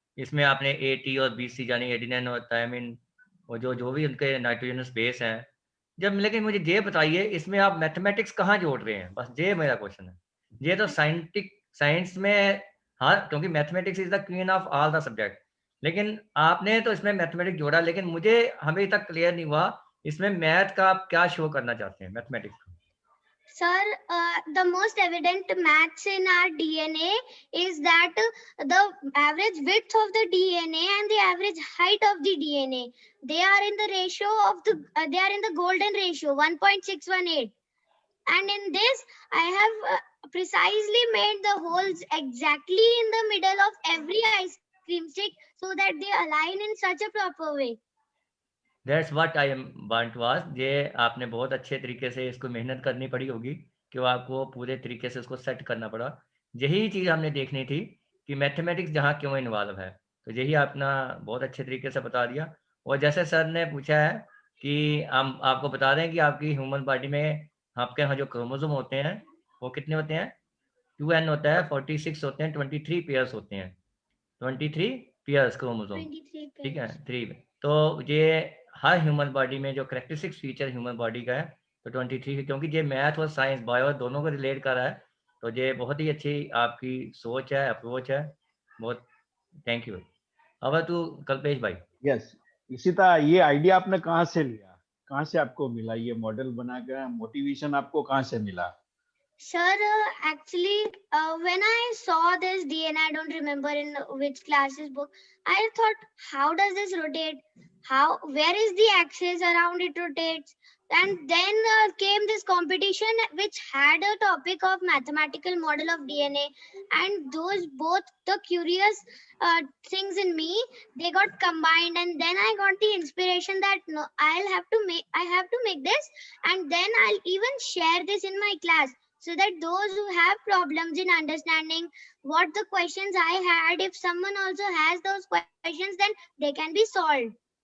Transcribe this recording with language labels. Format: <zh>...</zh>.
<hi>इसमें आपने एटी और बीसी यानी एडिनिन और थायमिन और जो भी उनके नाइट्रोजनस बेस हैं, जब लेकिन मुझे ये बताइए इसमें आप मैथमेटिक्स कहाँ जोड़ रहे हैं? बस ये मेरा क्वेश्चन है। ये तो साइंस में, हाँ, क्योंकि</hi> <en>mathematics is the queen of all the subject,</en> <hi>लेकिन आपने तो इसमें मैथमेटिक्स जोड़ा, लेकिन मुझे अभी तक क्लियर नहीं हुआ इसमें मैथ का आप क्या शो करना चाहते हैं मैथमेटिक्स का?</hi> <en>Sir, the most evident maths in our DNA is that the average width of the DNA and the average height of the DNA, they are in the ratio of the they are in the golden ratio 1.618, and in this I have precisely made the holes exactly in the middle of every ice cream stick so that they align in such a proper way. That's what I am want to ask.</en> <hi>ये आपने बहुत अच्छे तरीके से इसको मेहनत करनी पड़ी होगी कि वो आपको पूरे तरीके से इसको सेट करना पड़ा। यही चीज़ हमने देखनी थी कि मैथमेटिक्स जहाँ क्यों इन्वॉल्व है, तो यही आपने बहुत अच्छे तरीके से बता दिया। और जैसे सर ने पूछा है कि हम आपको बता दें कि आपकी ह्यूमन बॉडी में आपके यहाँ जो क्रोमोसोम होते हैं वो कितने होते हैं? 2n होता है, 46 होते हैं, 23 पेयर्स होते हैं, 23 पेयर्स क्रोमोसोम, 23 ठीक है,</hi> <en>pairs.</en> <hi>3। तो ये हर ह्यूमन बॉडी में जो करेक्टरिस्टिक्स फीचर ह्यूमन बॉडी का है तो 23 है, क्योंकि ये मैथ और साइंस बायो दोनों को रिलेट कर रहा है, तो ये बहुत ही अच्छी आपकी सोच है, अप्रोच है, बहुत थैंक यू। अब तू कल्पेश भाई। यस, इशिता, ये आइडिया आपने कहाँ से लिया, कहाँ से आपको मिला ये मॉडल बना कर, मोटिवेशन आपको कहाँ से मिला?</hi> <en>Sir, actually, when I saw this DNA, I don't remember in which classes book, I thought, how does this rotate? Where is the axis around it rotates? And then came this competition which had a topic of mathematical model of DNA, and those both the curious things in me, they got combined, and then I got the inspiration that no, I have to make this, and then I'll even share this in my class, so that those who have problems in understanding what the questions I had, if someone also has those questions, then they can be solved.</en>